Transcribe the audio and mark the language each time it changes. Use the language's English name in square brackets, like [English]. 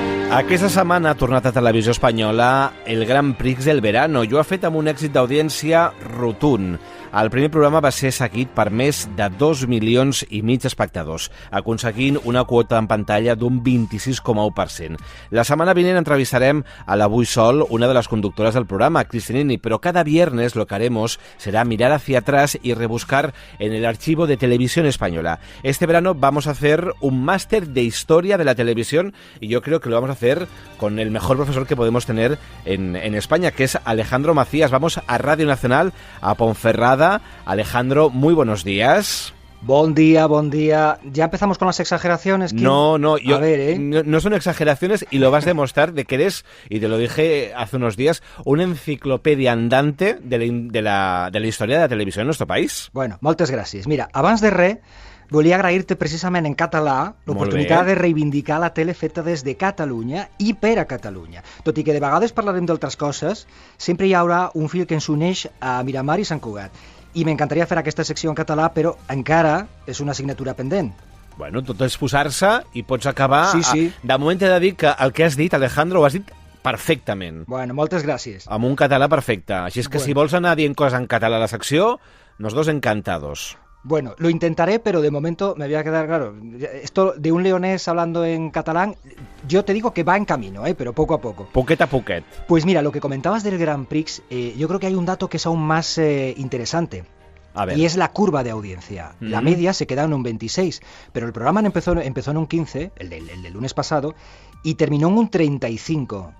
[Catalan] Aquesta setmana ha tornat a Televisió Espanyola el Gran Prix del Verano i ho ha fet amb un èxit d'audiència rotund. El primer programa va ser seguit per més de 2,5 milions d'espectadors, aconseguint una quota en pantalla d'un 26,1%. La setmana vinent entrevistarem a l'Avui Sol, [Spanish] una de las conductoras del programa, Cristinini, pero cada viernes lo que haremos será mirar hacia atrás y rebuscar en el archivo de Televisión Española. Este verano vamos a hacer un máster de historia de la televisión y yo creo que lo vamos a hacer con el mejor profesor que podemos tener en España, que es Alejandro Macías. Vamos a Radio Nacional, a Ponferrada. Alejandro, muy buenos días. Buen día, buen día. ¿Ya empezamos con las exageraciones? No, a ver, no son exageraciones y lo vas a demostrar de que eres, y te lo dije hace unos días, una enciclopedia andante de la historia de la televisión en nuestro país. [Catalan] Bueno, moltes gràcies. Mira, abans de res, volia agrair-te precisament en català l'oportunitat de reivindicar la tele feta des de Catalunya i per a Catalunya. Tot i que de vegades parlarem d'altres coses, sempre hi haurà un fil que ens uneix a Miramar i Sant Cugat. I m'encantaria fer aquesta secció en català, però encara és una assignatura pendent. Bueno, tot és posar-se i pots acabar... Sí. De moment he de dir que el que has dit, Alejandro, ho has dit perfectament. Bueno, moltes gràcies. Amb un català perfecte. Així és que si vols anar dient coses en català a la secció, [Spanish] nosotros encantados. Bueno, lo intentaré, pero de momento me voy a quedar, claro, esto de un leonés hablando en catalán, yo te digo que va en camino, pero poco a poco. [Catalan] Poquet a poquet. [Spanish] Pues mira, lo que comentabas del Grand Prix, yo creo que hay un dato que es aún más interesante. A ver. Y es la curva de audiencia. La media se queda en un 26, pero el programa empezó en un 15, el del lunes pasado, y terminó en un 35.